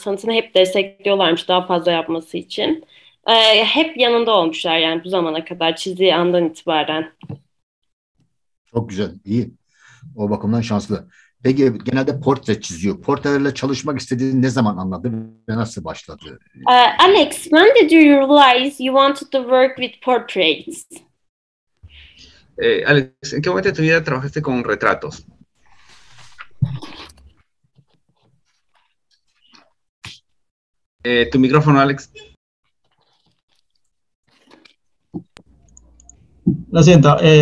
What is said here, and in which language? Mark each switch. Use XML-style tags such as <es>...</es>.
<tr>Sanatını hep destekliyorlarmış daha fazla yapması için. Hep yanında olmuşlar yani bu zamana kadar, çizdiği andan itibaren. Çok güzel, iyi. O bakımdan şanslı. Peki genelde portre çiziyor. Portrelerle çalışmak istediğini ne zaman anladı ve nasıl başladı?</tr> <en>Alex, when did you realize you wanted to work with portraits?</en> <es>Alex, ¿en qué momento de tu vida trabajaste con retratos? Tu micrófono, Alex. Lo siento.</es>